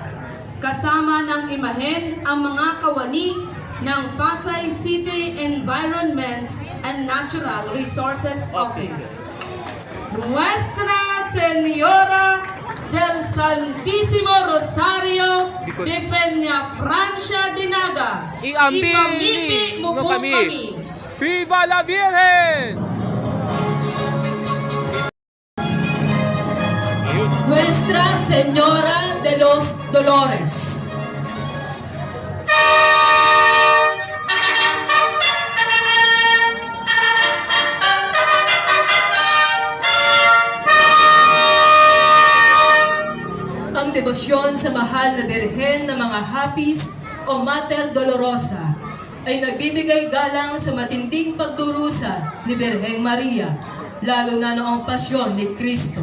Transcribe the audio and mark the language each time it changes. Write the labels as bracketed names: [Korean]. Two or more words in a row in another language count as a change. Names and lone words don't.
[Filipino] Kasama ng imahen ang mga kawani ng Pasay City Environment and Natural Resources Office. Nuestra Señora del Santísimo Rosario de Peña Francia Dinaga, ipamimpi mo po kami. [Spanish] Viva la Virgen! Nuestra Señora de los Dolores. [Filipino] Ang debosyon sa mahal na Birhen ng mga Hapis o Mater Dolorosa ay nagbibigay galang sa matinding pagdurusa ni Birheng Maria, lalo na noong pasyon ni Kristo.